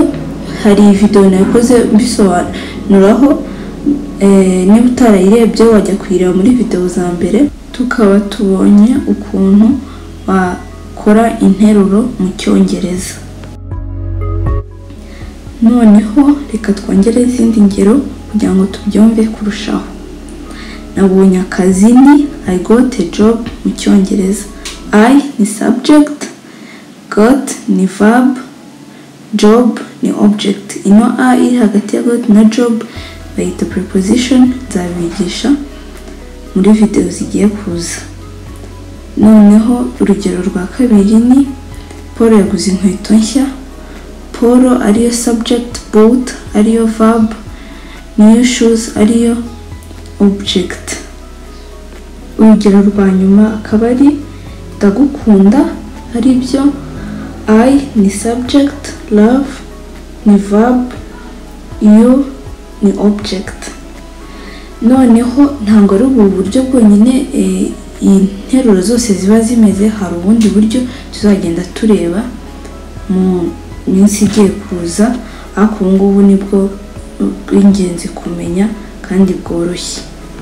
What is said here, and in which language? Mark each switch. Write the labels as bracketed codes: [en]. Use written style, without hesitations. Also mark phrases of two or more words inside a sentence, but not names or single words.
[rw] Hari video nakoze bisobanuraho, niba utarayirebye wajya kuyireba muri video za mbere. Tukaba tubonye ukuntu wakora interuro mu Cyongereza. Noneho reka twongere izindi ngero kugira ngo tubyumve kurushaho. Nabonye akazi ni [en] I got a job [rw] mu Cyongereza. I ni subject, got ni verb, job ni object. Ino I iri hagati ya got na job bayita preposition, nzabigisha muri video zigiye kuza. Noneho urugero rwa kabiri ni Paul yaguze inkweto nshya. Paul ariyo subject, bought ariyo verb, [en] new shoes [rw] ariyo object. Urugero rwa nyuma akaba ari ndagukunda, ari byo I ni subject, love ni verb, you ni object. Noneho ntabwo ari ubu buryo bwonyine interuro zose ziba zimeze, hari ubundi buryo tuzagenda tureba mu minsi igiye kuza, ariko ubu ngubu nibwo bw'ingenzi kumenya kandi bworoshye.